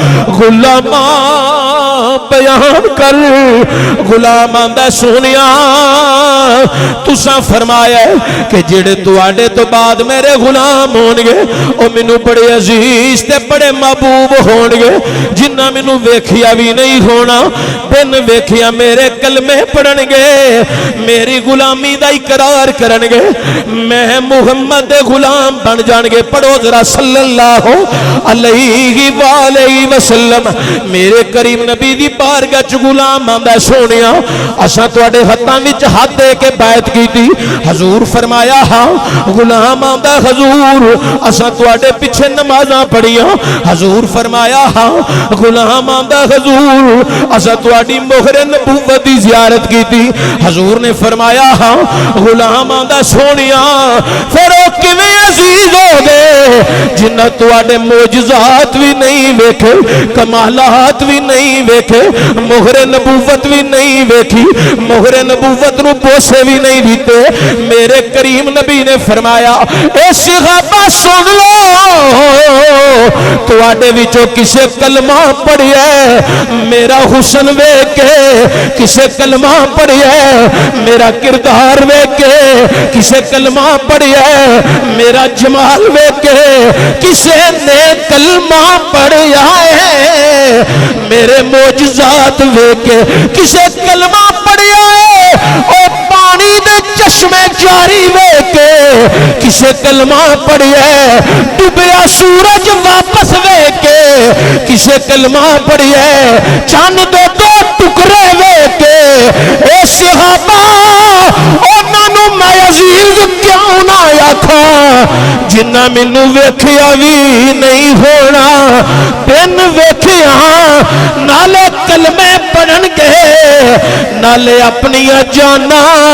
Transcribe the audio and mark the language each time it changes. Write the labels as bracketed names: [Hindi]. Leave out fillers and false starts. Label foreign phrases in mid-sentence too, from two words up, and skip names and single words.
[Punjabi] غلاماں بیان کر غلام آندا سونیا تساں فرمایا ہے کہ جڑے تواڈے تو بعد میرے غلام ہون گے او مینوں بڑے عزیز تے بڑے محبوب ہون گے جنہ مینوں ویکھیا بھی نہیں ہونا بن ویکھیا میرے کلمے پڑھن گے میری غلامی دا اقرار کرن گے میں محمد دے غلام بن جان گے پڑھو ذرا [Arabic] صلی اللہ علیہ وآلہ وسلم [Punjabi] میرے کریم نبی دی بارگاہ چ غلام آندا سونیا اساں تواڈے ہتھاں وچ ہاتھ دے کے بیعت کیتی حضور فرمایا ہاں غلام آندا حضور اساں تواڈے پیچھے نمازاں پڑھیاں حضور فرمایا ہاں غلام آندا حضور اساں تواڈی مہر نبوت دی زیارت کیتی حضور نے فرمایا ہاں غلام آندا سونیا پھر او کیویں عزیز ہو گئے جنہ تواڈے معجزات بھی نہیں ویکھے کمالات بھی نہیں ویکھے مہر نبوت بھی نہیں ویکھی مہر نبوت نو بوسے بھی نہیں دیتے میرے کریم نبی نے فرمایا اے صحابہ سن لو تواڈے وچوں کسے کلمہ پڑھیا میرا حسن ویکھ کے کسے کلمہ پڑھیا میرا کردار ویکھ کے کسے کلمہ پڑھیا میرا جمال ویکھ کے کسے نے کلمہ پڑھیا ہے میرے معجزات ویکھ کے کسے کلمہ پڑھیا ہے او پانی دے چشمے جاری ویکھ کے کسے کلمہ پڑھیا ہے ڈوبیا سورج واپس ویکھ کے کسے کلمہ پڑھیا ہے چاند دے دو ٹکڑے ویکھ کے اے صحابہ انہاں نوں میں عزیز کیوں نہ آکھاں جنہ مینوں ویکھیا بھی نہیں ہونا بن ویکھیا نالے کلمے پڑھن گے نالے اپنی جانا